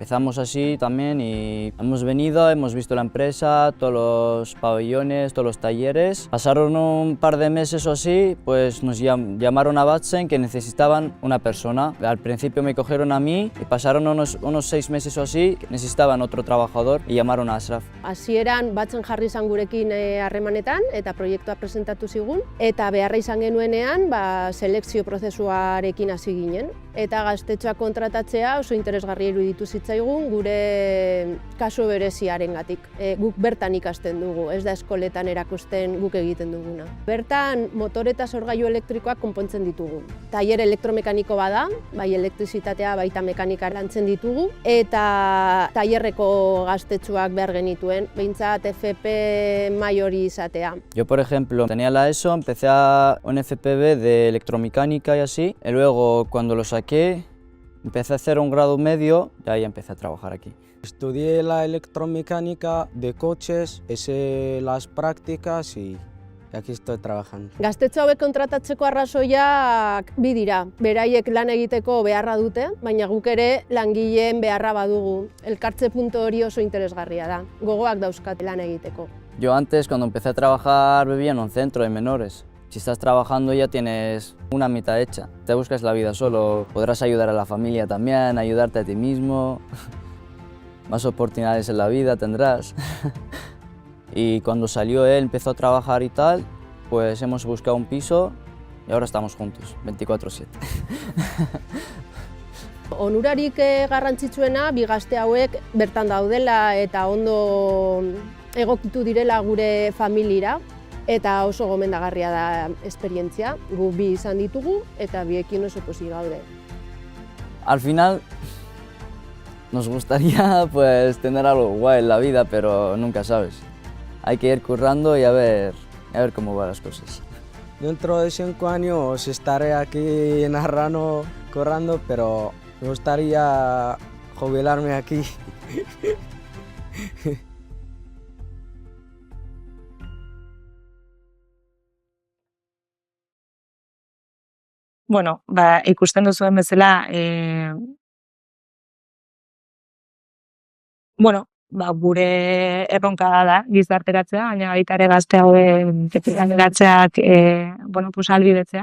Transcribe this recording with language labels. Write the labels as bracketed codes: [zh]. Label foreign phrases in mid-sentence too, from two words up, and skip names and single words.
[es] Empezamos así también y hemos venido, hemos visto la empresa, todos los pabellones, todos los talleres. Pasaron un par de meses o así, pues nos llamaron a Batsen que necesitaban una persona. Al principio me cogieron a mí y pasaron unos 6 meses o así, que necesitaban otro trabajador y llamaron a Ashraf. [eu] Hasieran Batsen jarri izan gurekin harremanetan eta proiektua presentatu zigun eta beharra izan genuenean selekzio prozesuarekin hasi ginen eta gaztetxoa kontratatzea oso interesgarria iruditu zitzaigun gure kasu bereziarengatik. Guk bertan ikasten dugu, ez da eskoletan erakusten guk egiten duguna. Bertan motor eta sorgailu elektrikoak konpontzen ditugu. Tailer elektromekaniko bada, bai elektrizitatea baita mekanika lantzen ditugu eta tailerreko gaztetxoak behar genituen, behintzat FP mailori izatea. [es] Yo, por ejemplo, tenía la ESO, empecé a un FPB de electromecánica y así, y luego cuando lo saqué, empecé a hacer un grado medio y ahí empecé a trabajar aquí. Estudié la electromecánica de coches, hice las prácticas y aquí estoy trabajando. [eu] Gaztetxo hauek kontratatzeko arrazoiak bi dira. Beraiek lan egiteko beharra dute, baina guk ere langileen beharra badugu. Elkartze puntu hori oso interesgarria da. Gogoak dauzkat lan egiteko. [es] Yo antes, cuando empecé a trabajar, vivía en un centro de menores. Si estás trabajando ya tienes una mitad hecha. Te buscas la vida solo, podrás ayudar a la familia también, ayudarte a ti mismo. Más oportunidades en la vida tendrás. Y cuando salió él, empezó a trabajar y tal, pues hemos buscado un piso y ahora estamos juntos, 24/7. [eu] Onurarik garrantzitsuena bi gazte hauek bertan daudela eta ondo egokitu direla gure familiara eta oso gomendagarria da esperientzia. Gu bi izan ditugu eta biekin oso pozik gaude. [es] Al final nos gustaría pues tener algo guay en la vida, pero nunca sabes. Hay que ir currando y a ver cómo van las cosas. Dentro de 5 años estaré aquí en Arrano currando, pero me gustaría jubilarme aquí. [eu] Bueno, ikusten duzuen bezala, gure erronka da gizarteratzea, baina baita ere gazte hauen gazteratzeak ahalbidetzea.